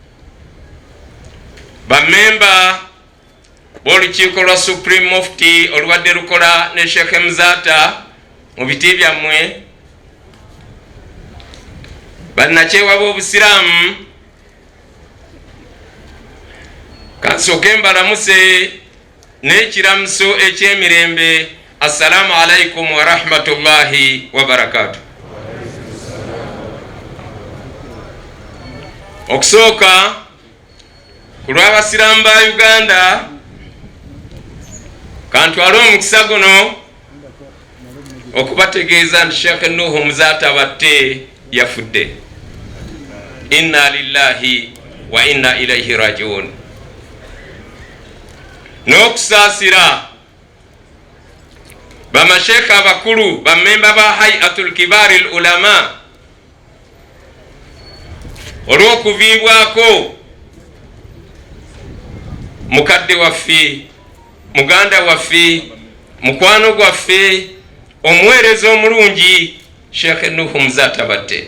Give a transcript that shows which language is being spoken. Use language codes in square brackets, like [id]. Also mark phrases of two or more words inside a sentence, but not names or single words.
[lg] bammemba b'olukiiko lwa Supreme Mufti olubadde lukola ne Sheikh Muzaata mu biti byammwe, bannakyewa b'obusiraamu, kansooke mbalamuse n'ekiramuso eky'emirembe. [ar] السلام عليكم ورحمة الله وبركاته. [lg] Okusooka ku lw'abasiraamu ba Uganda, kantwale omukisa guno okubategeeza nti Sheikh Nuhu Muzaata batte yafudde. [ar] إنا لله وإنا إليه راجعون. [lg] N'okusaasira bamashekhe abakulu bamemba ba [ar] هيئة كبار العلماء [lg] olw'okuviibwako mukadde waffe, muganda waffe, mukwano gwaffe, omuweereza omulungi Sheikh Nuhu Muzata Batte.